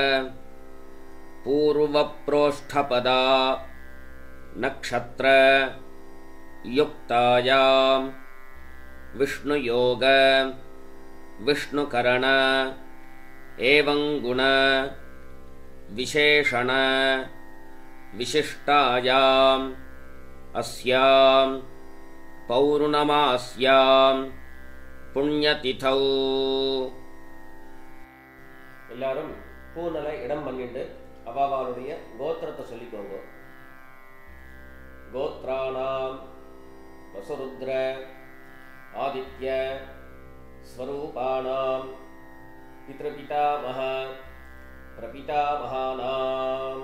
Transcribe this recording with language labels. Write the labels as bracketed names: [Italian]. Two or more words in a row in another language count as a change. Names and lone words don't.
[Sanskrit] पूर्वप्रोष्ठपदा नक्षत्र युक्तायां विष्णुयोग विष्णुकरण एवं गुण विशेषण विशिष्टायाम् अस्यां पौर्णमास्यां पुण्यतिथौ. [Tamil] எல்லாரும் பூனலை இடம் பண்ணிட்டு அவாவாளுடைய கோத்திரத்தை சொல்லிக்கோங்க. [Sanskrit] गोत्राणां वसुरुद्र आदित्य स्वरूपाणां पितृपितामह प्रपितामहानां.